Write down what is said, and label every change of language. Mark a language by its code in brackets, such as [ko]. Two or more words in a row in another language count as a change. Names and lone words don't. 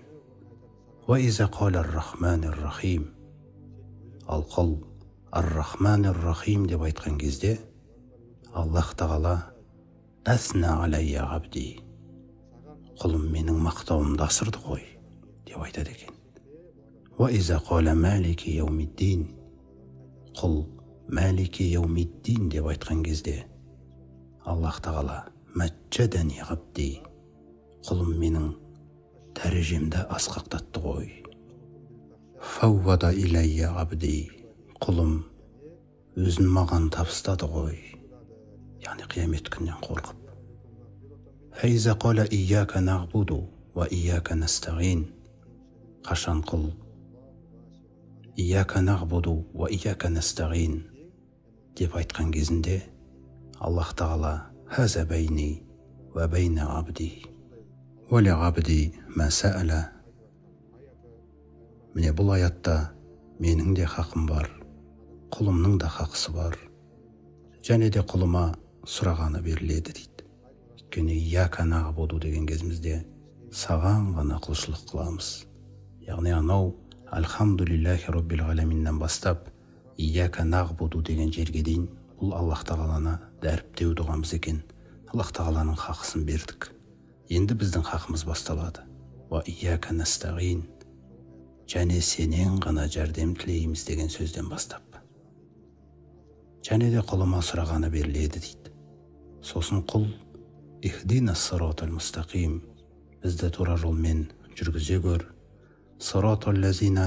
[ar] وإذا قال الرحمن الرحيم, [kk] ал құл [ar] الرحمن الرحيم [kk] деп айтқан кезде Аллах Тағала [ar] أثنى علي عبدي, [kk] құлым менің мақтауымды асырды ғой деп айтады екен. [ar] وإذا قال مالك يوم الدين, [kk] құл [ar] مالك يوم الدين [kk] деп айтқан кезде Аллах Тағала [ar] مجدني عبدي, [kk] құлым менің дәрежемді асқақтатты ғой. [ar] فوض إلي عبدي, [kk] құлым өзін маған табыстады ғой, яғни қиямет күннен қорқып. [ar] فإذا قال إياك نعبد وإياك نستعين, [kk] қашан құл [ar] إياك نعبد وإياك نستعين [kk] деп айтқан кезінде Аллах Тағала [ar] هذا بيني وبين عبدي ولعبدي ما سأل. [kk] Міне бұл аятта менің де хақым бар, құлымның да хақысы бар, және де құлыма сұрағаны беріледі дейді. Өйткені [ar] إياك نعبد [kk] деген кезімізде саған ғана құлшылық қыламыз. Яғни анау [ar] الحمد لله رب العالمين [kk] бастап [ar] إياك نعبد [kk] деген жерге дейін бұл Аллах Тағаланы дәріптеу дұғамыз екен. Аллах Тағаланың хақысын бердік. Енді біздің хақымыз басталады. [ar] وإياك نستعين, [kk] және сенен ғана жәрдем тілейміз деген сөзден бастап. Және де құлыма сұрағаны беріледі дейді. Сосын құл [ar] اهدنا الصراط المستقيم, [kk] бізді тура жолмен жүргізе көр, Сыраталлазина